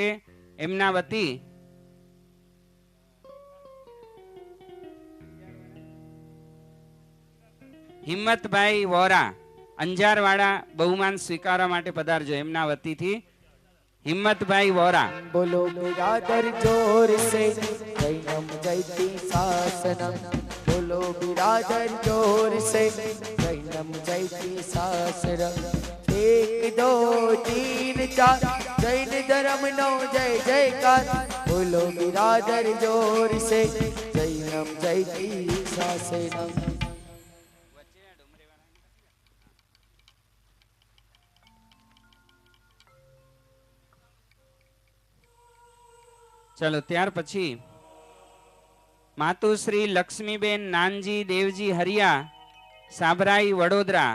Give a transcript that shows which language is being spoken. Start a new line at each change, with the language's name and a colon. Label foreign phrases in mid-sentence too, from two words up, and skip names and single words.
Gujarati: એમના વતી હિંમતભાઈ વોરા અંજારવાડા બહુમાન સ્વીકારવા માટે પધારજો. એમના વતીથી હિંમતભાઈ વોરા.
Hindi: बोलो बिरादर जोर से
Sanskrit: जैनम जयति शासनम.
Hindi: बोलो बिरादर जोर से
Sanskrit: जैनम जयति शासनम.
Gujarati: 1 2 3 4 જૈન ધર્મ નો જય જયકાર.
Hindi: बोलो बिरादर जोर से
Sanskrit: जैनम जयति शासनम.
Gujarati: ચલો ત્યાર પછી માતુશ્રી લક્ષ્મીબેન નાનજી દેવજી હરિયા સાબરાઈ વડોદરા.